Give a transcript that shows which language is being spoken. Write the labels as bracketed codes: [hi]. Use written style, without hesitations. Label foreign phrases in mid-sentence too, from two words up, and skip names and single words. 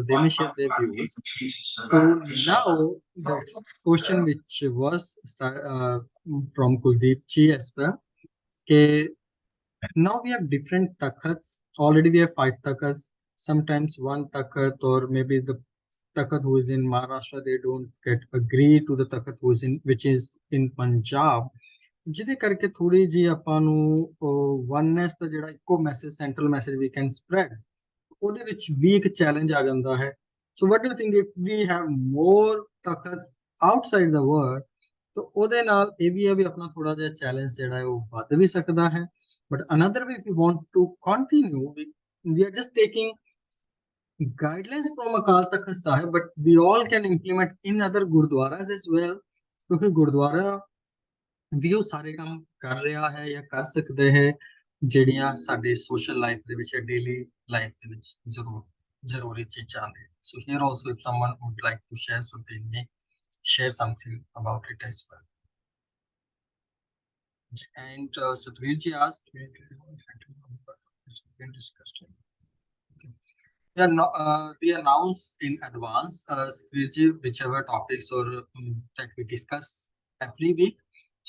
[en] They may share their views. So now the question which was from Kuldeep Ji as well. Okay, now we have different Takhts. Already we have 5 Takhts. Sometimes one Takht, or maybe the Takht who is in Maharashtra, they don't get agree to the Takht who is which is in Punjab. [pa] ਜਿਹਦੇ ਕਰਕੇ ਥੋੜੀ ਜੀ ਆਪਾਂ ਨੂੰ ਵਨਨੈਸ ਦਾ ਜਿਹੜਾ ਇੱਕੋ ਮੈਸੇਜ [en] central message we can spread, [pa] ਉਹਦੇ ਵਿੱਚ ਵੀ ਇੱਕ ਚੈਲੰਜ ਆ ਜਾਂਦਾ ਹੈ. [en] So what do you think, if we have more Takht outside the world, [pa] ਤਾਂ ਉਹਦੇ ਨਾਲ ਇਹ ਵੀ ਹੈ ਵੀ ਆਪਣਾ ਥੋੜਾ ਜਿਹਾ ਚੈਲੰਜ ਜਿਹੜਾ ਹੈ ਉਹ ਵੱਧ ਵੀ ਸਕਦਾ ਹੈ. [en] But another way, if you want to continue, we are just taking guidelines from Akal Takht Sahib, but we all can implement in other Gurdwaras as well, [pa] ਕਿਉਂਕਿ ਗੁਰਦੁਆਰਾ ਵੀ ਉਹ ਸਾਰੇ ਕੰਮ ਕਰ ਰਿਹਾ ਹੈ ਜਾਂ ਕਰ ਸਕਦੇ ਹੈ ਜਿਹੜੀਆਂ ਸਾਡੇ [en] social life [pa] ਦੇ ਵਿੱਚ, [en] daily life [pa] ਦੇ ਵਿੱਚ ਜ਼ਰੂਰੀ ਚੀਜ਼ਾਂ ਨੇ. [en] So here also, if someone would like to share, so they may share something about it as well. And Satvinder ji asked, we announce in advance, whichever topics or that we discuss every week.